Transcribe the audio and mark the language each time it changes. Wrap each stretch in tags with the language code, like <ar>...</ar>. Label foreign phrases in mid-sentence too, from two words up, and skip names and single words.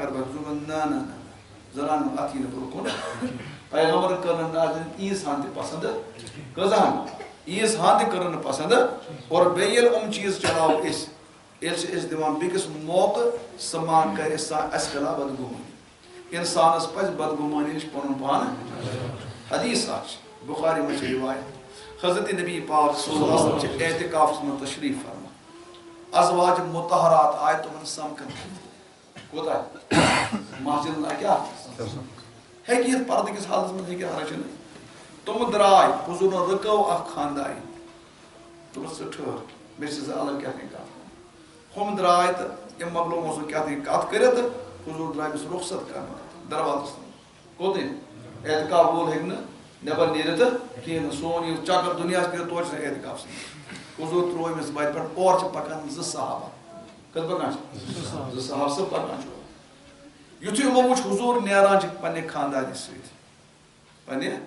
<ks>کرٕ حضوٗر ووٚن نہ زنانن اتھ یی نہٕ برونٛہہ کُن پیغمبرن کٔر نہٕ نازنین عیٖز ہن تہِ پسنٛد کۭژاہ عیٖز ہن تہِ کٔرٕن نہٕ پسنٛد اور بیٚیہِ ییٚلہِ چیٖز چلاوو أسۍ ییٚلہِ چھِ أسۍ دِوان بیٚکِس موقعہٕ سُہ ما کرِ اَسہِ خلاف بدگُمٲنی انسانس پزِ بدگُمٲنی نِش پنُن پان حدیث اکھ چھِ بخاری منٛز چھِ روایت حضرت نبی پاک</ks> <ar>صلی اللہ علیہ وسلم</ar> <ks>چھِ اعتکافس منٛز تشریٖف فرما ازواج مطہرات آیہِ تِمن سمکھن کوٗتاہ مسجد کیٛاہ ہیٚکہِ یِتھ پردٕ کِس حالس منٛز ہیٚکہِ حرج چھُنہٕ تِم درٛاے حضوٗرن رُکٲو اکھ خانداری دوٚپُس ژٕ ٹھٔہر مےٚ چھِ زٕ الگ کیٛاہ تانۍ کتھ ہُم درٛاے تہٕ أمۍ مۄکلوو سُہ کیٛاہ تانۍ کتھ کٔرِتھ تہٕ حضوٗر درٛاے أمِس رُخصت کرنہٕ دروازس تام کوٚتٕنۍ اعتکاف وول ہیٚکہِ نہٕ نٮ۪بر نیٖرِتھ کِہیٖنۍ نہٕ سون یہِ چکر دُنیاہس کٔرِتھ تورٕ چھُ اعتکافسٕے حضوٗر ترٛوو أمِس وتہِ پٮ۪ٹھ اورٕ چھِ پکان 2 صحابہ کتھ پکان چھِ 2 صحابہٕ سُہ پکان چھُ یُتھُے یِمو وٕچھ حضوٗر نیران چھِ پننہِ خاندارنہِ سۭتۍ پننہِ</ks>